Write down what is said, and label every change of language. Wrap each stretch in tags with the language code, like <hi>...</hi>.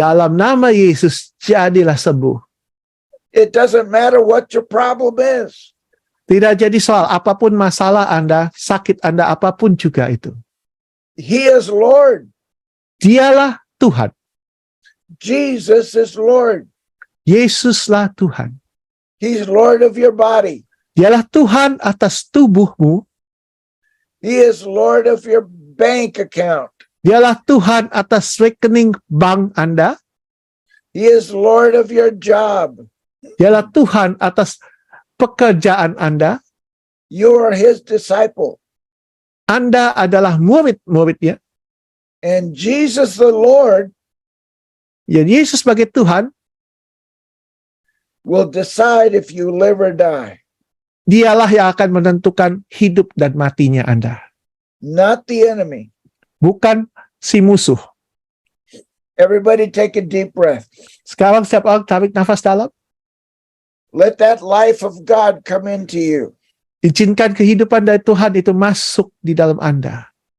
<id>Dalam nama Yesus, jadilah sembuh.</id> <en>It doesn't matter what your problem is.</en> <id>Tidak jadi soal apapun masalah Anda, sakit Anda, apapun juga itu.</id> <en>He is Lord.</en> <id>Dialah Tuhan.</id> <en>Jesus is Lord.</en> <id>Yesuslah Tuhan.</id> <en>He's Lord of your body.</en> <id>Dialah Tuhan atas tubuhmu.</id> <en>He is Lord of your bank account.</en> <id>Dialah Tuhan atas rekening bank Anda.</id> <en>He is Lord of your job.</en> <id>Dialah Tuhan atas pekerjaan Anda.</id> <en>You are his disciple.</en> <id>Anda adalah murid-muridnya.</id> <en>And Jesus the Lord</en> <id>Ya, Yesus sebagai Tuhan,</id> <en>will decide if you live or die.</en> <id>dialah yang akan menentukan hidup dan matinya Anda.</id> <en>Not the enemy.</en> <id>Bukan si musuh.</id> <en>Everybody take a deep breath.</en> <id>Sekarang setiap orang tarik nafas dalam.</id> <en>Let that life of God come into you.</en> <id>Izinkan kehidupan dari Tuhan itu masuk di dalam Anda.</id>